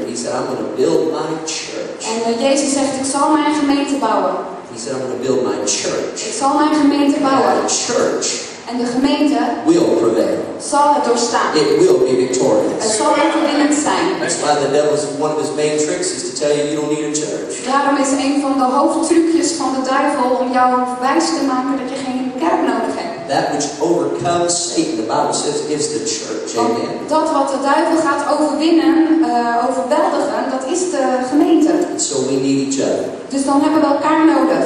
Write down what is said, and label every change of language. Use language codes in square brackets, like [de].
[en] He said, I'm going to build my church. [nl] En Jezus zegt, ik zal mijn gemeente bouwen. [en] He said, I'm going to build my church. [nl] Ik zal mijn gemeente bouwen. [en] The church [nl] En de gemeente [en] will prevail. [nl] zal het doorstaan. [en] It will be victorious. [nl] Het zal overwinnend zijn. [en] That's why the devil's one of his main tricks is to tell you you don't need a church. [nl] Daarom is een van de hoofdtrucjes van de duivel om jou wijs te maken dat je geen kerk nodig hebt. [en] That which overcomes Satan, the Bible says, is the church. Amen. [nl] Dat wat de duivel gaat overwinnen, overweldigen, dat is de gemeente. [en] So we need each other. [nl] Dus dan hebben we elkaar nodig.